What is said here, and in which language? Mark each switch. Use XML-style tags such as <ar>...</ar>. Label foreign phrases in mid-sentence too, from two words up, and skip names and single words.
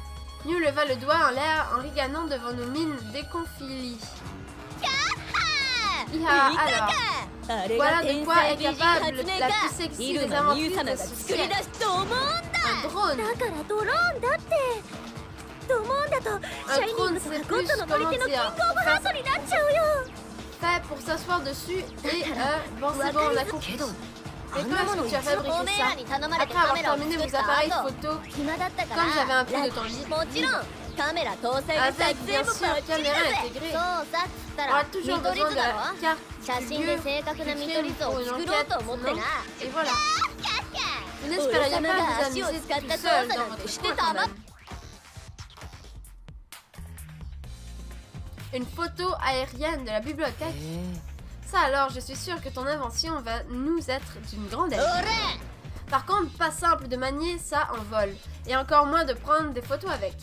<fr>Mew leva le doigt en l'air en ricanant devant nos mines déconfilies. Iha, alors.</fr> <ja>あれ</ja> <fr>Voilà</fr> <ja>が</ja> <fr>de</fr> <ja>天</ja> <fr>quoi</fr> <ja>才</ja> <fr>est</fr> <ja>美人</ja> <fr>capable</fr> <ja>発明</ja> <fr>la</fr> <ja>家</ja> <fr>plus sexy</fr> <ja>入</ja> <fr>des</fr> <ja>間美優</ja> <fr>inventrices</fr> <ja>様</ja> <fr>de</fr> <ja>が</ja> <fr>ce</fr> <ja>作り</ja> <fr>siècle.</fr> <ja>出すと思うんだ</ja> <fr>Un drone.</fr> <ja>だからドローンだってドモンだとシャイニングとかゴッドの乗り手のキングオブハートになっちゃうよ</ja> <fr>Fait pour s'asseoir dessus et bon c'est bon on a compris.</fr> <ja>けど</ja> <fr>Et comment est-ce que tu as</fr> <ja>お</ja> <fr>fabriqué</fr> <ja>めえら</ja> <fr>ça?</fr> <ja>に頼まれて</ja> <fr>Après</fr> <ja>カメ</ja> <fr>avoir</fr> <ja>ラを</ja> <fr>terminé</fr> <ja>作っ</ja> <fr>vos</fr> <ja>た</ja> <fr>appareils</fr> <ja>後</ja> <fr>photo</fr> <ja>暇だったから</ja> <fr>Comme j'avais un peu de temps</fr> <ja>ラ</ja> <fr>libre.</fr> <ja>もちろんカメラ搭載で</ja> <fr>Avec</fr> <ja>撮</ja> <fr>bien</fr> <ja>影も</ja> <fr>sûr</fr> <ja>バッチリだ</ja> <fr>caméra</fr> <ja>ぜ</ja> <fr>intégrée.</fr> <ja>そうさっつった</ja> <fr>On</fr> <ja>ら</ja> <fr>a</fr> <ja>見</ja> <fr>toujours</fr> <ja>取り</ja> <fr>besoin</fr> <ja>図</ja> <fr>de</fr> <ja>だ</ja> <fr>la</fr> <ja>ろ</ja> <fr>carte</fr> <ja>写</ja> <fr>du</fr> <ja>真</ja> <fr>lieu</fr> <ja>で正確な</ja> <fr>du</fr> <ja>見</ja> <fr>crime</fr> <ja>取り図</ja> <fr>pour</fr> <ja>を</ja> <fr>une</fr> <ja>作ろう</ja> <fr>enquête,</fr> <ja>と思って</ja> <fr>non?</fr> <ja>な</ja> <fr>Et voilà. Vous</fr> <ja>俺</ja> <fr>n'espériez</fr> <ja>様</ja> <fr>pas</fr> <ja>が</ja> <fr>vous</fr> <ja>足を</ja> <fr>amuser</fr> <ja>使っ</ja> <fr>tout</fr> <ja>た動</ja> <fr>seul</fr> <ja>作</ja> <fr>dans</fr> <ja>なんて</ja> <fr>votre</fr> <ja>して</ja> <fr>coin</fr> <ja>た</ja> <fr>quand</fr> <ja>ま</ja> <fr>même. Une photo aérienne de la bibliothèque. Ça alors, je suis sûre que ton invention va nous être d'une grande aide. Par contre, pas simple de manier ça en vol, et encore moins de prendre des photos avec.</fr>